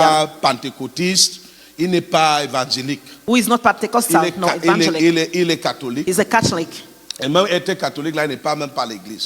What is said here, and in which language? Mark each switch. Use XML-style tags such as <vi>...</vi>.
<fr>pas pentecôtiste, il n'est pas évangélique,</fr> <en>who is not Pentecostal, no, evangelic.</en> <fr>il est catholique.</fr> <en>He's a Catholic.</en> <fr>Et même être catholique là, il n'est pas même pas à l'église.</fr>